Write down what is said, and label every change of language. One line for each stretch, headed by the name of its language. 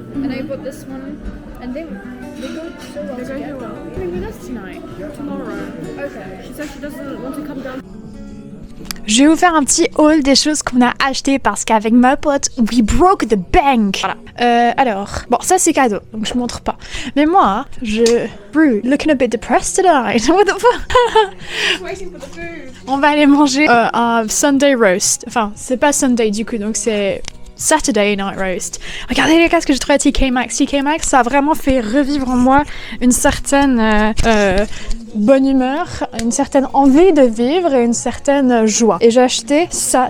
English: And I bought this one, and they go so well together. Well. Coming with us tonight, tomorrow. Okay. She said she doesn't want to come down.
French: Je vais vous faire un petit haul des choses qu'on a achetées parce qu'avec ma pote,
English: we broke the bank.
French: Voilà. Alors, bon, ça c'est cadeau, donc je montre pas. Mais moi,
English: looking a bit depressed tonight. What the fuck? Waiting for the food.
French: On va aller manger un Sunday roast. Enfin, c'est pas Sunday du coup, donc c'est Saturday night roast. Regardez les cas que j'ai trouvé à TK Maxx. TK Maxx, ça a vraiment fait revivre en moi une certaine bonne humeur, une certaine envie de vivre et une certaine joie. Et j'ai acheté ça.